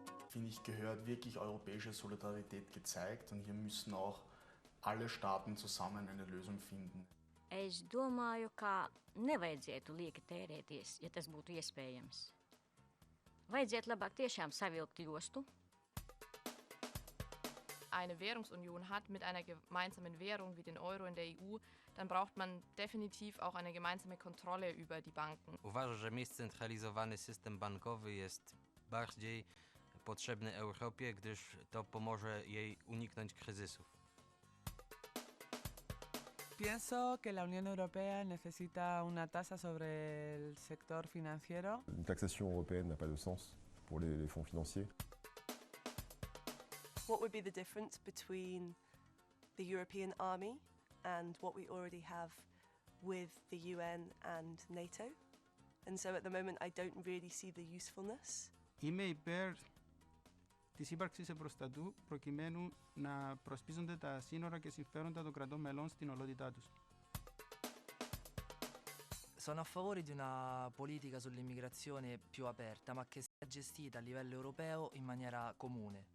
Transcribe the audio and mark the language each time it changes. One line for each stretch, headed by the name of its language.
German: Finde ich, gehört wirklich europäische Solidarität gezeigt, und hier müssen auch alle Staaten zusammen eine Lösung finden.
Latvian: Es domāju, ka nevajadzētu lieki tērēties, ja tas būtu iespējams. Vajadzētu labāk tiešām savilkt jostu.
German: Eine Währungsunion hat mit einer gemeinsamen Währung wie den Euro in der EU, dann braucht man definitiv auch eine gemeinsame Kontrolle über die Banken.
Polish: Uważam, że scentralizowany system bankowy jest bardziej potrzebny Europie, gdyż to pomoże jej uniknąć kryzysów.
Spanish: Pienso que la Unión Europea necesita una tasa sobre el sector financiero.
French: Une taxation européenne n'a pas de sens pour les fonds financiers.
English: What would be the difference between the European army and what we already have with the UN and NATO? And so at the moment I don't really see the usefulness.
Greek: Είμαι υπέρ της ύπαρξης ευρωστατού προκειμένου να προσπίζονται τα σύνορα και συμφέροντα των κρατών μελών στην ολότητά τους.
Italian: Sono a favore di una politica sull'immigrazione più aperta, ma che sia gestita a livello europeo in maniera comune.